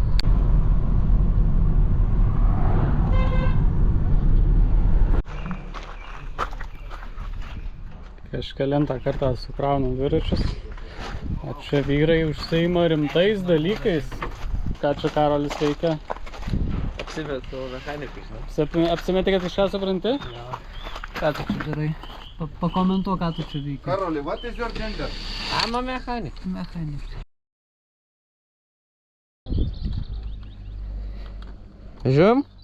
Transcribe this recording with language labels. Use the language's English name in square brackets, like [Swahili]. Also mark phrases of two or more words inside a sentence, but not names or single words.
[Lithuanian] Kažkelintą kartą sukraunam dviračius. O čia vyrai užsiima rimtais dalykais. Ką čia Karolis veikia? Apsimetu mechanikai, žinai. Apsimetė, kad kažką supranti? Jo. Ką tu čia darai? Pakomentuok, ką tu čia veikia. Karoli, [English] what is your gender? I'm a mechanic. [Lithuanian] Mechanik. Žiūrim?